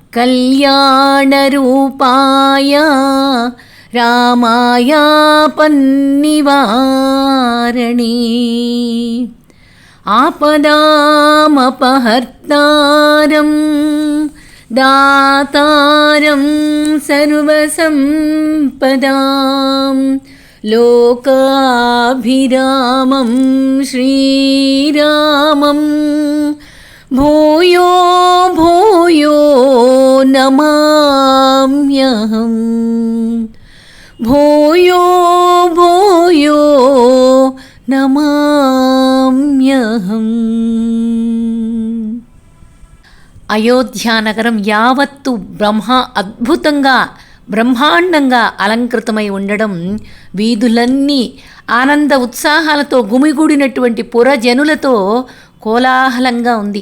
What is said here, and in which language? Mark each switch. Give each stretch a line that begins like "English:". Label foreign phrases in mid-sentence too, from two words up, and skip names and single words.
Sanskrit: कल्याणरूपाय रामायापन्निवारणे आपदामपहर्तारं दातारं सर्वसम्पदां लोकाभिरामं श्रीरामं भूयो भूयो नमाम्यहम् भूयो भूयो నమామ్యహం.
Telugu: అయోధ్యానగరం యావత్తు అద్భుతంగా బ్రహ్మాండంగా అలంకృతమై ఉండడం, వీధులన్నీ ఆనంద ఉత్సాహాలతో గుమిగూడినటువంటి పురజనులతో కోలాహలంగా ఉంది.